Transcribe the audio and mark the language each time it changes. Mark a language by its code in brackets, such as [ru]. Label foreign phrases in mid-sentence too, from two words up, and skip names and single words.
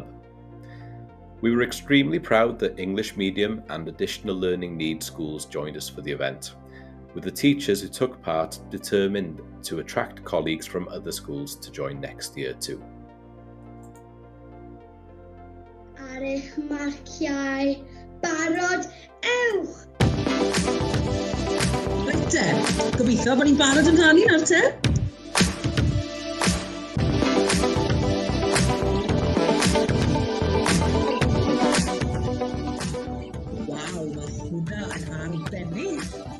[en] We were extremely proud that English medium and additional learning needs schools joined us for the event, with the teachers who took part determined to attract colleagues from other schools to join next year too. [cy] Ar eich marciau. Barod, ewch! Reit te, gobeithio bod ni'n barod amdani nawr te. Waw, mae hwnna yn arbennig.